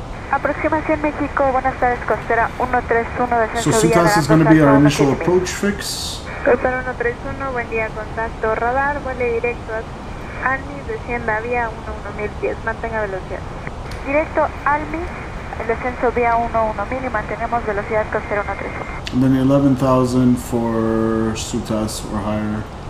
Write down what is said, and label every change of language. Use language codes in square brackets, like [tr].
[es] Aproximación México, buenas tardes, costera 131, [en] So [es] descenso vía [en] SUTAS is going to be our initial approach fix. [es] Costera 131, buen día, contacto radar, vuele directo a Almis, descienda vía 11,000 pies, mantenga velocidad. Directo Almis, el descenso vía 11,000 y mantenemos velocidad costera 131. [en] And then 11,000 for Sutas or higher.